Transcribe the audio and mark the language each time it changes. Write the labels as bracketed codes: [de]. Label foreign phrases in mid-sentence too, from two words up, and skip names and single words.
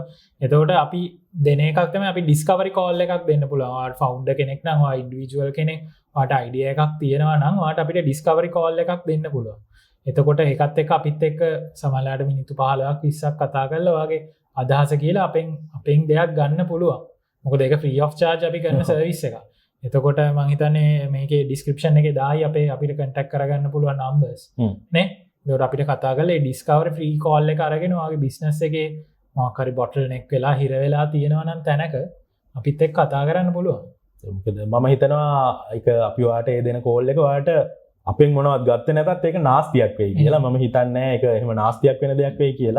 [si] එතකොට අපි දෙන එකක් තමයි අපි [en] discovery call [si] එකක් දෙන්න පුළුවන්. ඔයාට ෆවුන්ඩර් කෙනෙක් නම් ඔයා ඉන්ඩිවිජුවල් කෙනෙක් ඔයාට අයිඩියා එකක් තියෙනවා නම් ඔයාට අපිට [en] discovery call [si] එකක් දෙන්න පුළුවන්. එතකොට ඒකත් එක්ක අපිත් එක්ක සමහරවිට මිනිත්තු 15ක් 20ක් කතා කරලා වාගේ අදහස කියලා අපෙන් දෙයක් ගන්න පුළුවන්. මොකද ඒක [en] free of charge [si] අපි කරන සර්විස් එකක්. එතකොට මම හිතන්නේ මේකේ description එකේ දායි අපිට contact කරගන්න පුළුවන් numbers. නේ? ඒකට අපිට කතා කරලා ඒ [en] discovery free call [si] එක අරගෙන වාගේ business එකේ මොකක් හරි bottleneck වෙලා හිර වෙලා තියෙනවා නම් තැනක අපිත් එක්ක කතා කරන්න පුළුවන්. මොකද මම හිතනවා ඒක අපි ඔයාලට ඒ දෙන call එක ඔයාලට අපෙන් මොනවත් ගත්තේ නැතත් ඒක නාස්තියක් වෙයි කියලා මම හිතන්නේ නැහැ. ඒක එහෙම නාස්තියක් වෙන දෙයක් වෙයි කියලා.